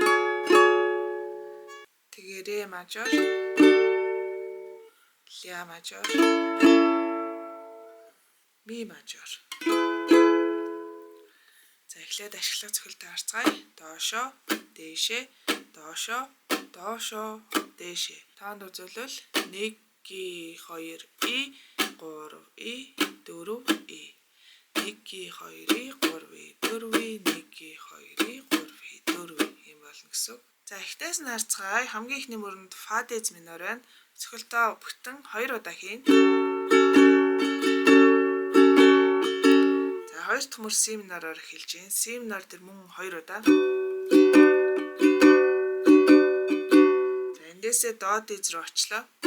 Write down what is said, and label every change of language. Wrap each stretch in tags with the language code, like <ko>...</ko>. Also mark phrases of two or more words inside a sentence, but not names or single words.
<mn>Тэгээ ре мажор. Ля мажор. Ми мажор. За эхлээд ашиглах цохилтоо харцгаая. Доошоо, дээшээ, доошоо, доошоо, дээшээ. Тоонд үзүүлвэл 1 ги 2 и 3 и 4 и 1 ги 2 и 3 и 4 и 1 ги 2 и 3 и 4 юм болно гэсэн. За эхтээс нь харцгаая. Хамгийн ихний мөрөнд фа дез минор байна. Цохилтоо бүтэн 2 удаа хийн. Хоёр дахь мөр си минороор эхэлж байна. Си минор дээр мөн 2 удаа. За эндээсээ до дез рүү очлоо.</mn>